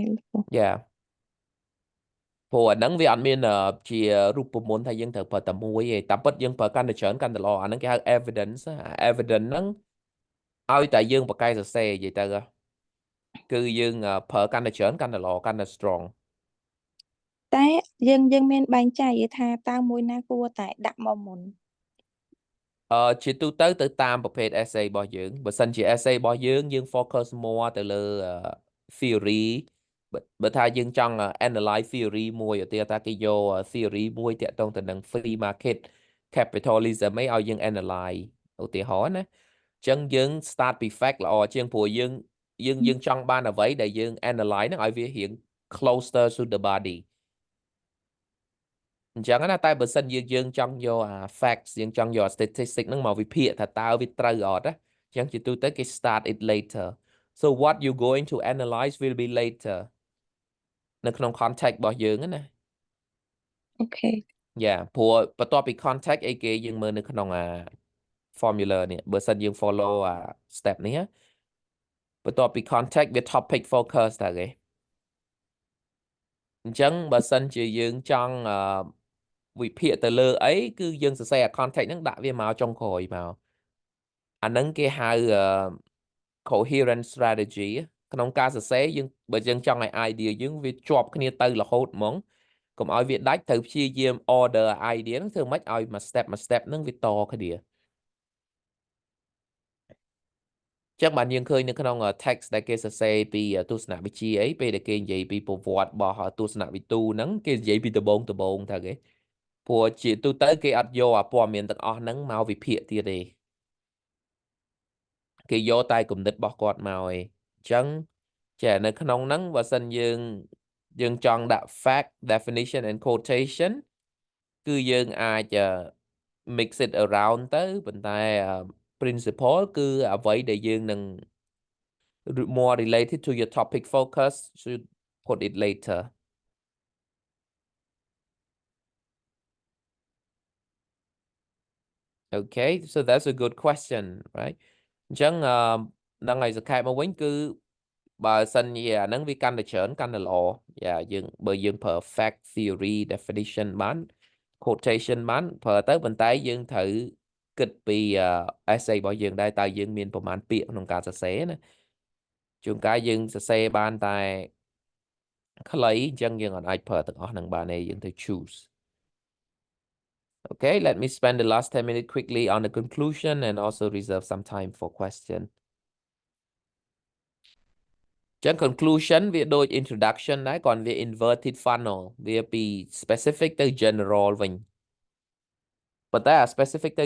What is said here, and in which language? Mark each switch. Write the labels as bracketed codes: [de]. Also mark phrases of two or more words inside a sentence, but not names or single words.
[km] Yeah ព្រោះអាហ្នឹងវាអត់មានជារូបមន្តថាយើងត្រូវប្រើតែមួយទេតាមពិតយើងប្រើកាន់តែច្រើនកាន់តែល្អអាហ្នឹងគេហៅ [en] evidence evidence [km] ហ្នឹងឲ្យតែយើងបកកែសរសេរនិយាយទៅគឺយើងប្រើកាន់តែច្រើនកាន់តែល្អកាន់តែ strong តែយើងមានបែងចែកថាតើមួយណាគួរតែដាក់មកមុន ជាទូទៅតាមប្រភេទ essay របស់យើងបើសិនជា essay របស់យើង [en] focus more [km] ទៅលើ theory បើថាយើងចង់ analyze theory មួយឧទាហរណ៍ថាគេយក theory មួយតាក់ទងទៅនឹង [en] free market capitalism [km] ឲ្យយើង analyze ឧទាហរណ៍ណាអញ្ចឹងយើង start ពី fact ល្អជាងព្រោះយើងចង់បានអ្វីដែលយើង analyze ហ្នឹងឲ្យវារៀង [en] closer to the body [km] អញ្ចឹងណាតែបើសិនយើងចង់យកfacts យើងចង់យក statistic ហ្នឹងមកវិភាគថាតើវាត្រូវអត់ណាអញ្ចឹងជាទូទៅគេ [en] start it later so what you going to analyze will be later [km] នៅក្នុង context របស់យើងណា អូខេ Yeah ព្រោះបន្ទាប់ពី context អីគេយើងមើលនៅក្នុងformula នេះបើសិនយើង [en] follow step [km] នេះបន្ទាប់ពី context វា [en] topic focus [km] តើគេ អញ្ចឹងបើសិនជាយើងចង់វិភាគទៅលើអីគឺយើងសរសេរ context ហ្នឹងដាក់វាមកចុងក្រោយមកអាហ្នឹងគេហៅ [en] coherent strategy [km] ក្នុងការសរសេរយើងបើយើងចង់ឲ្យ idea យើងវាជាប់គ្នាទៅរហូតហ្មងកុំឲ្យវាដាច់ត្រូវព្យាយាម [en] order idea [km] ហ្នឹងធ្វើម៉េចឲ្យមួយ step ហ្នឹងវាតគ្នា ចឹងបានយើងឃើញនៅក្នុង text ដែលគេសរសេរពីទស្សនវិជ្ជាអីពេលដែលគេនិយាយពីប្រវត្តិរបស់ទស្សនវិទូហ្នឹងគេនិយាយពីដំបូងថាគេព្រោះជាទូទៅគេអត់យកព័ត៌មានទាំងអស់ហ្នឹងមកវិភាគទៀតទេ គេយកតែគំនិតរបស់គាត់មកឯងអញ្ចឹងចានៅក្នុងហ្នឹងបើសិនយើងចង់ដាក់ [en] fact definition and quotation [km] គឺយើងអាច [en] mix it around [km] ទៅប៉ុន្តែ principle គឺអ្វីដែលយើងនឹង [en] more related to your topic focus should put it later Okay so that's a good question right [km] អញ្ចឹងដល់ថ្ងៃសង្ខេបមកវិញគឺបើសិនជាអាហ្នឹង វាកាន់តែច្រើនកាន់តែល្អយើងបើយើងប្រើ [en] fact theory definition [km] បាន quotation បានប្រើទៅប៉ុន្តែយើងត្រូវគិតពី essay របស់យើងដែរតើយើងមានប្រមាណពាក្យក្នុងការសរសេរណាជួនកាលយើងសរសេរបានតែខ្លីអញ្ចឹងយើងអាចប្រើទាំងអស់នឹងបានទេយើងទៅ choose [en] Okay, let me spend the last 10 minutes quickly on the conclusion and also reserve some time for question [km] ចឹង conclusion វាដូច introduction ដែរគាត់វា [en] inverted funnel [km] វាពី specific ទៅ general វិញប៉ុន្តែអា specific ទៅ